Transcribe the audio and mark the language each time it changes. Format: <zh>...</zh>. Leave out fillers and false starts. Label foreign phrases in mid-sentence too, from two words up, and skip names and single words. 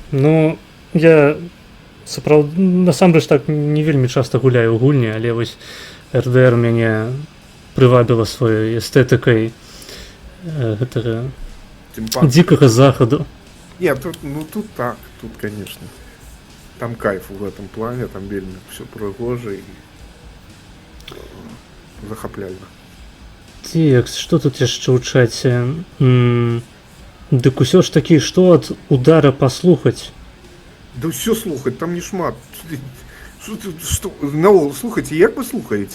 <be>Ну, я насамрэч так не вельмі часта гуляю ў гульні, але вось РДР мяне прывабіла сваёй эстэтыкай гэтага дзікага захаду. Не, тут так, тут,</be> <ru>конечно. Там кайф в этом плане,</ru> <be>там вельмі все прыгожа і захапляльна. Текст, што тут яшчэ ў чаце? Дык усё ж такі, што ад удара паслухаць? Да ўсё слухаць, там не шмат. Слухайце, як вы слухаеце?</be>